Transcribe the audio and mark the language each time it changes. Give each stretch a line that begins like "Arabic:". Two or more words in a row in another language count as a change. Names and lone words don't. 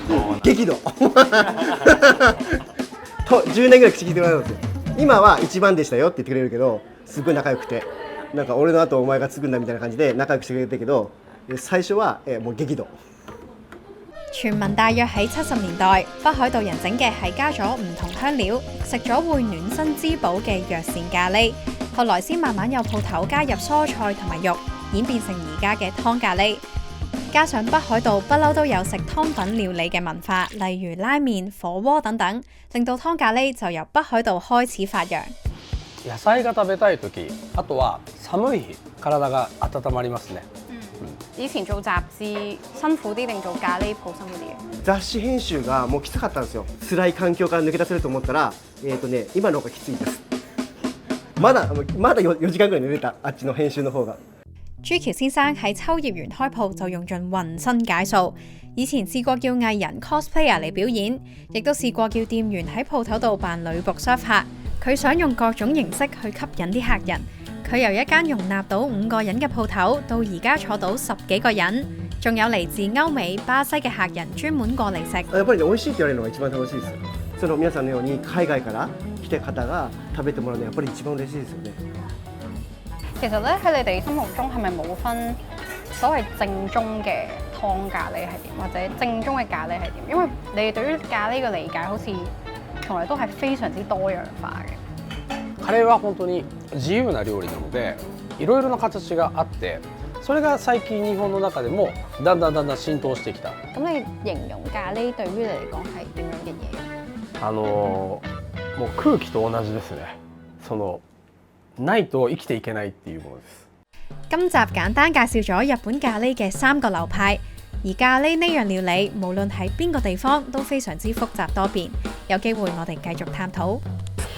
Japanese: 激怒。と10年ぐらい口聞いてもらうんですよ。今は一番でしたよって言ってくれるけど、すごい仲良くて、なんか俺の後お前が継ぐんだみたいな感じで仲良くしてくれてるけど、最初はもう激怒。
Cantonese: 傳聞大約喺70年代，北海道人整嘅係加咗唔同香料，食咗會暖身滋補嘅藥膳咖喱。後來先慢慢有鋪頭加入蔬菜同埋肉，演變成而家嘅湯咖喱。加上北海道不嬲都有食湯品料理嘅文化，例如拉麵、火鍋等等，令到湯咖喱就由北海道開始發揚。
Japanese: 野菜が食べたい時、あとは寒い日、体が温まりますね。
Cantonese: 以前做雜誌辛苦啲定做咖喱鋪辛苦啲嘅？
Japanese: 雑誌編集がもうきつかったんですよ。辛い環境から抜け出せると思ったら、今の方がきついです。まだ4時間ぐらい寝れた、あっちの編集の方が。
Cantonese: 朱橋先生喺秋葉原開鋪就用盡渾身解數，以前試過叫藝人 cosplayer 嚟表演，亦都試過叫店員喺鋪頭度扮女僕 serve 客。佢想用各種形式去吸引啲客人。佢由一間容納到5個人嘅鋪頭，到而家坐到10幾個人，仲有嚟自歐美、巴西嘅客人專門過嚟食。
Japanese: やっぱりね、美味しいって言われるのが一番楽しいです。その皆さんのように海外から来た方が食べてもらうのはやっぱり一番嬉しいですよね。
Cantonese: 其實咧喺你哋心目中係咪冇分所謂正宗嘅湯咖喱係點，或者正宗嘅咖喱係點？因為你哋對於咖喱嘅理解好似從來都係非常之多樣化嘅。
Japanese: カレーは本当に自由な料理なので、いろいろな形があって、それが最近日本の中でもだんだん浸透してきた。
Cantonese: 咁你形容咖喱對於你嚟講係點樣嘅嘢？
Japanese: もう空気と同じですね。ないと生きていけないっていうものです。
Cantonese: 今集簡單介紹咗日本咖喱嘅3個流派，而咖喱呢樣料理無論喺邊個地方都非常之複雜多變。有機會我哋繼續探討。